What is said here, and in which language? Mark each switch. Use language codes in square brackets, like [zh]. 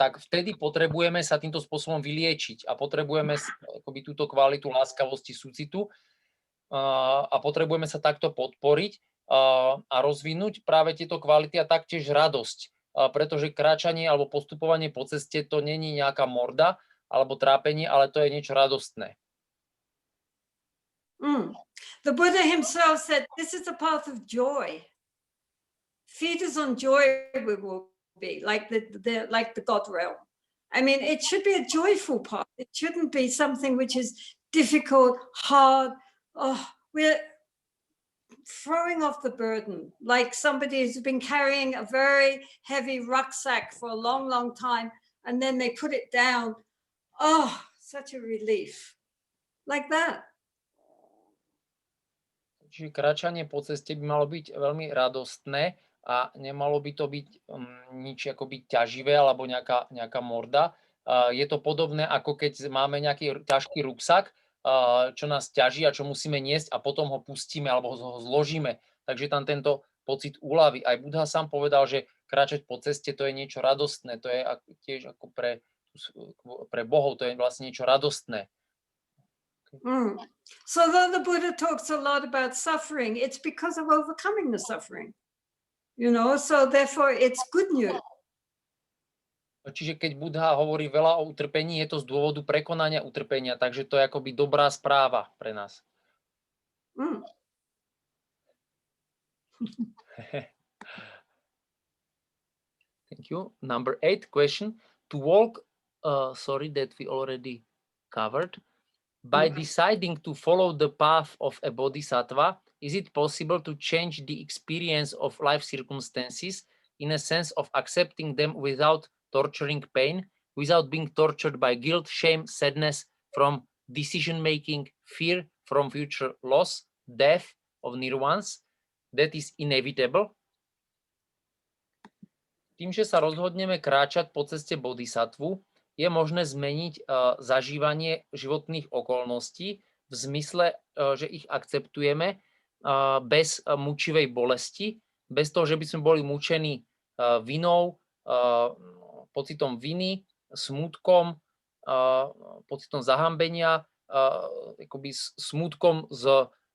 [sk] vtedy potrebujeme sa týmto spôsobom vyliečiť a potrebujeme akoby túto kvalitu láskavosti, súcitu a potrebujeme sa takto podporiť a rozvinúť práve tieto kvality a taktiež radosť, pretože kráčanie alebo postupovanie po ceste to není nejaká morda alebo trápenie, ale to je niečo radostné. [en] The Buddha himself said, this is a path of joy. Feed us on joy, we will be like the God realm. I mean, it should be a joyful path. It shouldn't be something which is difficult, hard. Oh, we're throwing off the burden, like somebody who's been carrying a very heavy rucksack for a long, long time, and then they put it down. Oh, such a relief. Like that. [sk] Čiže kráčanie po ceste by malo byť veľmi radostné a nemalo by to byť nič akoby ťaživé alebo nejaká morda. Je to podobné, ako keď máme nejaký ťažký ruksak, čo nás ťaží a čo musíme niesť a potom ho pustíme alebo ho zložíme. Takže tam tento pocit úľavy. Aj Buddha sám povedal, že kráčať po ceste to je niečo radostné. To je tiež ako pre bohov, to je vlastne niečo radostné. [en] So though the Buddha talks a lot about suffering, it's because of overcoming the suffering. You know, so therefore it's good news. [sk] Čiže keď Buddha hovorí veľa o utrpení, je to z dôvodu prekonania utrpenia, takže to je akoby dobrá správa pre nás. [en] Thank you. Number 8 question. To walk, sorry, that we already covered. By deciding to follow the path of a bodhisattva, is it possible to change the experience of life circumstances in a sense of accepting them without torturing pain, without being tortured by guilt, shame, sadness from decision-making, fear from future loss, death of nirvans, that is inevitable? [sk] Tým, že sa rozhodneme kráčať po ceste bodhisattvu, je možné zmeniť zažívanie životných okolností v zmysle, že ich akceptujeme bez mučivej bolesti, bez toho, že by sme boli mučení vinou, pocitom viny, smútkom, pocitom zahambenia, akoby smútkom z